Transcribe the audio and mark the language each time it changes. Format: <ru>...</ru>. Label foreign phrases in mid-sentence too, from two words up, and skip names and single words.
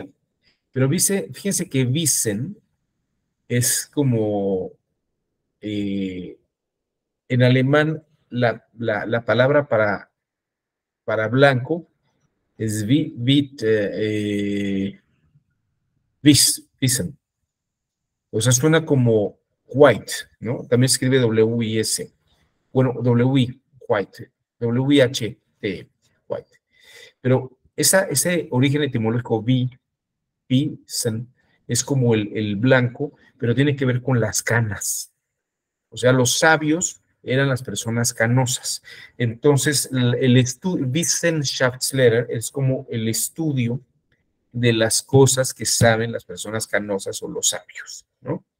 <es>Pero fíjense que Wissen es como en alemán la palabra para blanco es Wissen. O sea, suena como white, ¿no? También escribe W-I-S. Bueno, W-I, white. W-H-T, white. Pero ese origen etimológico Wissen es como el blanco, pero tiene que ver con las canas. sea, los sabios eran las personas canosas. Entonces, Wissenschaftslehre es como el estudio de las cosas que saben las personas canosas o los sabios, ¿no?</es>